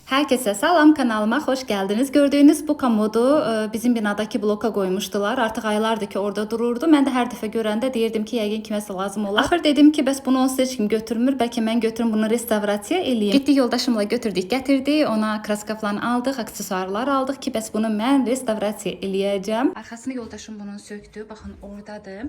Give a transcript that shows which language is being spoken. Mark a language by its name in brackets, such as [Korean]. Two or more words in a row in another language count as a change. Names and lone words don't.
[Turkish] Herkese salam, kanalıma hoş geldiniz. Gördüğünüz bu komodu bizim binadaki bloka koymuşdular. Artık aylardır ki orada dururdu. [Azerbaijani] Ben de her dəfə görəndə deyirdim ki, yəqin kiməsə lazım olar. Axır dedim ki, bəs bunu onsuz heç kim götürmür. Bəlkə mən götürüm bunu restavrasiya eləyim. Getdik yoldaşımla götürdük, gətirdik. Ona kraska falan aldıq, aksesuarlar aldıq ki, bəs bunu mən restavrasiya eləyəcəm. Arxasını yoldaşım bunun söktü. Baxın, oradadır.